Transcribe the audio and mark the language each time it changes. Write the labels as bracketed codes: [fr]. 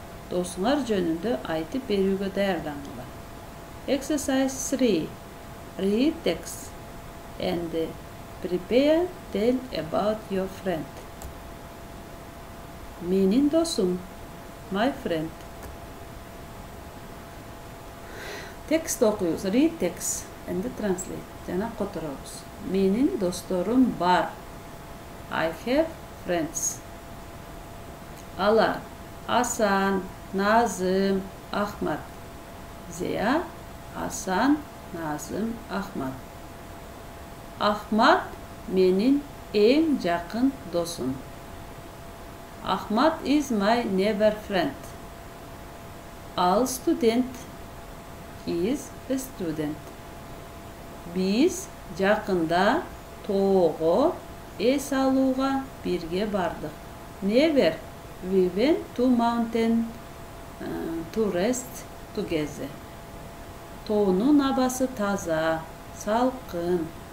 [ky] Досыңар жөнүндө айтып берүүгө даярдангыла. [en] Exercise 3. Read text and prepare tell about your friend. [ky] Менин досум. [en] My friend. [ky] Text окуйбуз. Read text and translate. Жана которобуз. Менин досторум бар. [en] I have friends. Алар Асан, Назым, Ахмат. They are Асан, Назым, Ахмат. [ky] Ахмат менин эң жакын досум. [en] Ahmad is my neighbor friend. Al student. He is a student. [ky] Biz жақында тоого эс алууга бирге бардык. [en] Never we went to mountain to rest together. [ky] Тоонун абасы таза, салкын.